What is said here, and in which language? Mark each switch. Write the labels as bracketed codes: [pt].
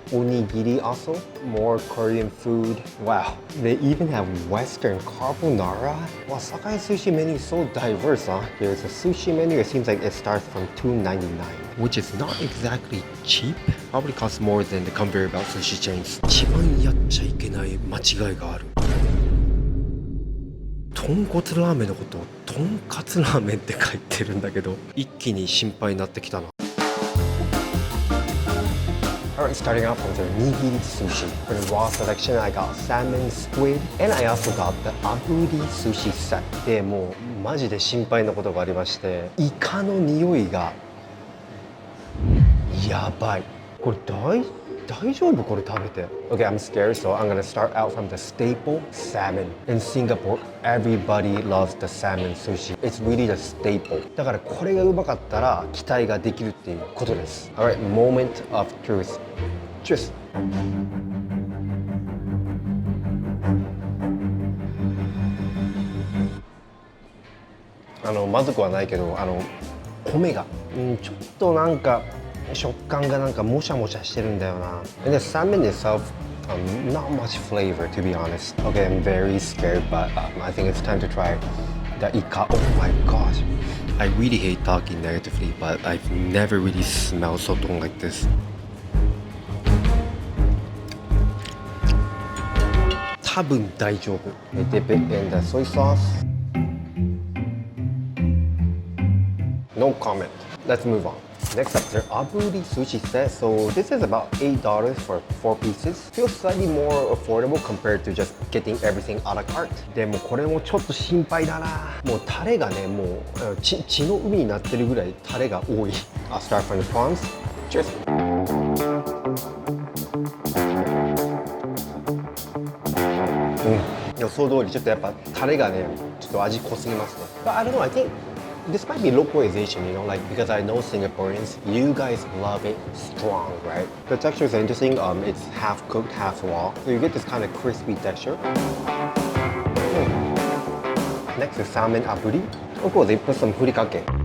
[en] Onigiri also. More Korean food. Wow. They even have Western carbonara. Wow, Sakae Sushi menu is so diverse, huh? Here's a sushi menu. It seems like it starts from $2.99, which is not exactly cheap. Probably costs more than the conveyor belt sushi chains. [ja] 一番やっちゃいけない間違いがある。豚骨ラーメンのことをとんかつラーメンって書いてるんだけど、一気に心配になってきたな。 [en] Alright, starting out from their nigiri sushi. For the raw selection, I got salmon, squid, and I also got the aburi sushi set. [ja] で、もうマジで心配なことがありまして、イカの匂いがやばい。これ大丈夫これ食べて。 [en] Okay, I'm scared, so I'm gonna start out from the staple salmon. In Singapore, everybody loves the salmon sushi. It's really the staple. [ja] だからこれがうまかったら期待ができるっていうことです。 [en] Alright, moment of truth. Cheers. [ja] まずくはないけど、米が、ちょっとなんか食感がなんかもしゃもしゃしてるんだよな。 [en] And the salmon itself, not much flavor to be honest. Okay, I'm very scared, but I think it's time to try the ika. Oh my gosh. I really hate talking negatively, but I've never really smelled sotong like this. [ja] 多分大丈夫。 [en] Dip it in the soy sauce. No comment. Let's move on. Next up, their aburi sushi set. So this is about $8 for 4 pieces. Feels slightly more affordable compared to just getting everything a la carte. [ja] でもこれもちょっと心配だな。もうタレがね、もう血の海になってるぐらいタレが多い。 [en] I'll start from the prawns. Cheers. [ja] 予想通りちょっとやっぱタレがね、ちょっと味濃すぎますね。 [en] But I don't know, I think this might be localization, you know, like because I know Singaporeans, you guys love it strong, right? The texture is interesting. It's half cooked, half raw, so you get this kind of crispy texture. Next is salmon aburi. Oh cool, they put some furikake.